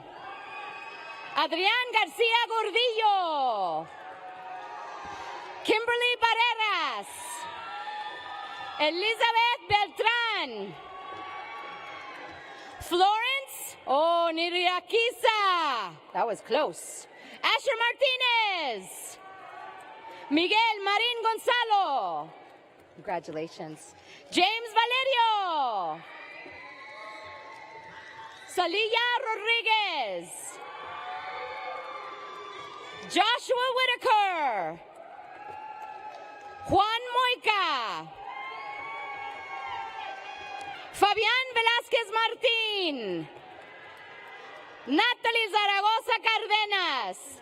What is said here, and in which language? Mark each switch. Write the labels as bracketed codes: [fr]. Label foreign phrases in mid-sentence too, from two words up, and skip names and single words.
[en] Adrián García Gordillo. Kimberly Barreras. Elizabeth Beltran. Florence Niriaquiza. That was close. Asher Martinez. Miguel Marin Gonzalo. Congratulations. James Valerio. Salilla Rodriguez. Joshua Whitaker. Juan Moica. Fabián Velázquez Martín. Natalie Zaragoza Cardenas.